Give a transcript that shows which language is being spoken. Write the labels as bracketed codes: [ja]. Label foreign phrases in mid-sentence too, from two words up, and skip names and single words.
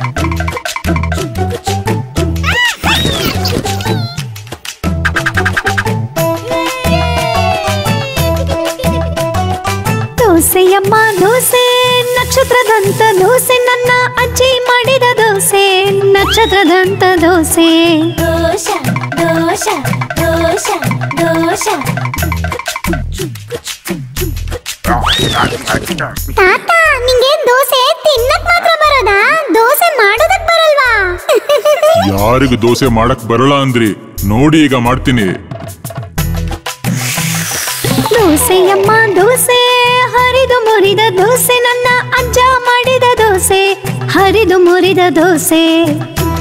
[kn] ದೋಸೆಯಮ್ಮ ದೋಸೆ ನಕ್ಷತ್ರದಂತ ದೋಸೆ ನನ್ನ ಅಜ್ಜಿ ಮಾಡಿದ ದೋಸೆ ನಕ್ಷತ್ರದಂತ ದೋಸೆ ದೋಸೆ ದೋಸೆ ದೋಸೆ ದೋಸೆ ತಾತ ನಿಂಗೆ ದೋಸೆ ತಿನ್ನಕ್ ಮಾತ್ರ ಬರೋದಾ ದೋಸೆ ಮಾಡೋದಕ್ ಬರಲ್ವಾ ಯಾರಿಗೂ ದೋಸೆ ಮಾಡಕ್ ಬರಲ್ಲ ಅಂದ್ರಿ ನೋಡಿ ಈಗ ಮಾಡ್ತೀನಿ ದೋಸೆಯಮ್ಮ ದೋಸೆ ಹರಿದು ಮುರಿದ ದೋಸೆ ನನ್ನ ಅಜ್ಜ ಮಾಡಿದ ದೋಸೆ ಹರಿದು ಮುರಿದ ದೋಸೆ